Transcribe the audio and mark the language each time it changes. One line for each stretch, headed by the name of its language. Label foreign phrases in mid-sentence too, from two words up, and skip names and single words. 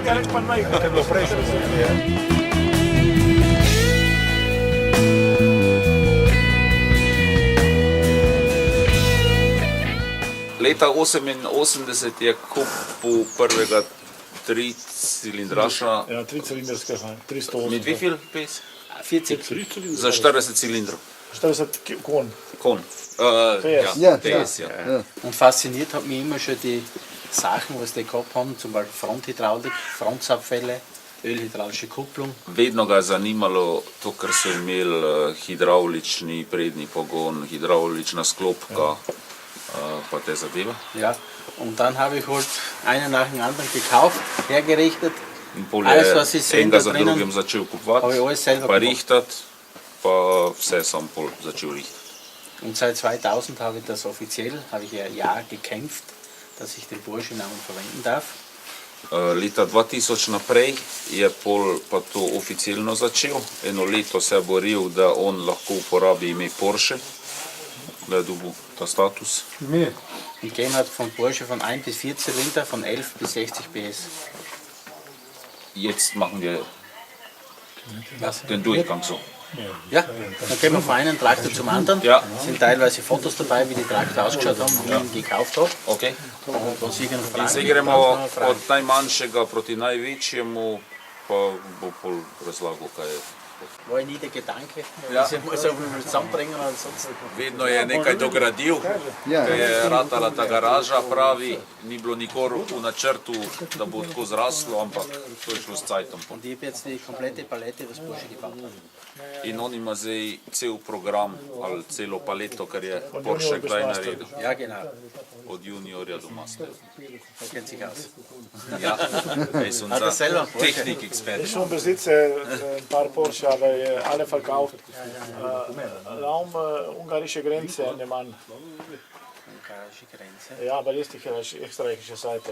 Slovenian: Kaj je bilo prejšnjo? Leta 88 je kupil prvega tricilindraša. Ja, 3-cilinderskega, 308.
German: Mit wie viel PS? 40.
Slovenian: Za 40 Zylinder. 40 Kon. Kon. PS.
German: Ja, PS, ja. Und fasziniert hat mich immer schon die Sachen, was die gehabt haben, zum Beispiel Fronthydraulik, Frontzapfälle, ölhydraulische Kupplung.
Slovenian: Vedno ga je zanimalo to, kar so imeli hidravlični prednji pogon, hidravlična sklopka, pa te zadeve. Ja.
German: Und dann habe ich halt einen nach dem anderen gekauft, hergerichtet.
Slovenian: Bolje
German: Alles, was ich sehe,
Slovenian: enega da za
German: drinnen,
Slovenian: drugim začel
German: habe ich
Slovenian: kupovati,
German: alles selber
Slovenian: pa
German: gemacht.
Slovenian: rihtati, pa vse sam pol začel rihtati.
German: Und seit 2000 habe ich das offiziell, habe ich ja ein Jahr gekämpft, dass ich den Porsche-Namen verwenden darf.
Slovenian: Leta 2000 naprej je pol pa to oficialno začel. Eno leto se je boril, da on lahko uporabi ime Porsche, da je dobil ta status.
German: Die gehen hat von Porsche von 1 bis 4 Zylinder, von 11 bis 60 PS. Jetzt machen wir Was? den Durchgang so. Ja, dann gehen wir von einem Traktor zum anderen. Ja. Sind teilweise Fotos dabei, wie die Traktor ausgeschaut haben, wie ich ihn gekauft habe. Okay. Und was ich noch
Slovenian: In
German: fragen
Slovenian: zdaj
German: gibt,
Slovenian: gremo
German: kannst du noch fragen.
Slovenian: od najmanjšega proti največjemu, pa bo pol razlagal, kaj je.
German: War nie der Gedanke, Ja. dass ich mal so viel zusammenbringen und sonst.
Slovenian: Vedno je nekaj dogradil, ker je ratala ta garaža, pravi, ni bilo nikoli v načrtu, da bo tako zraslo, ampak to je šlo s cajtom.
German: Und ich habe jetzt die komplette Palette, was Porsche gebaut hat.
Slovenian: In on ima zdaj cel program ali celo paleto, kar je Porsche gleich naredil,
German: Ja, genau.
Slovenian: od juniorja do masterja.
German: Da kennt sich aus. Ja, ej, so Hat er selber einen Porsche? Technikexperte. Ich schon besitze ein paar Porsche, aber alle verkauft. Raum ungarische Grenze, der Mann. Ungarische Grenze. Ja, aber ist die österreichische Seite.